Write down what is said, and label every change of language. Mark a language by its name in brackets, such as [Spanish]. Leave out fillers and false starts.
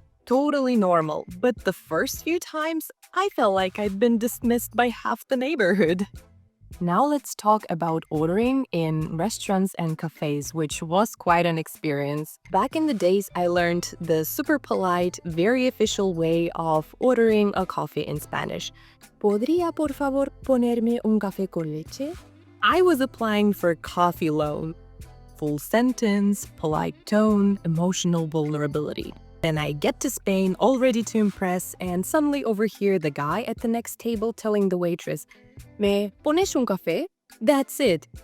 [English] Totally normal, but the first few times, I felt like I'd been dismissed by half the neighborhood. Now let's talk about ordering in restaurants and cafés, which was quite an experience. Back in the days, I learned the super polite, very official way of ordering a coffee in Spanish. [Spanish] ¿Podría por favor ponerme un café con leche? [English] I was applying for coffee loan. Full sentence, polite tone, emotional vulnerability. Then I get to Spain, all ready to impress, and suddenly overhear the guy at the next table telling the waitress, [Spanish] "Me pones un café?" [English] That's it.